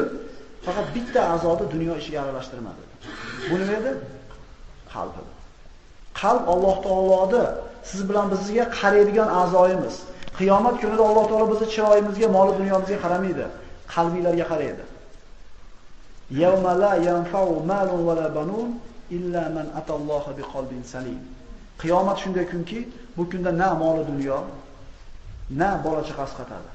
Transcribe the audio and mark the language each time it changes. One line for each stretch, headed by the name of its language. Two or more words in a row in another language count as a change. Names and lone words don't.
Uzbek: Faqat bitta a'zoni dunyo ishiga aralashtirma" dedi. Bu nima edi? Qalb. Qalb Alloh taoloda siz bilan bizga qaraydigan a'zoyimiz. Qiyomat kunida Alloh taolo bizni chiroyimizga, mol dunyomizga qaramaydi, qalbinglarga qaraydi.
Arabic: يوم لا ينفع مال ولا بنون إلا من أتى الله بقلب سليم.
Uzbek: Qiyomat shunday kunki, bu kunda na mol dunyo, na bola chaqa asqatadi.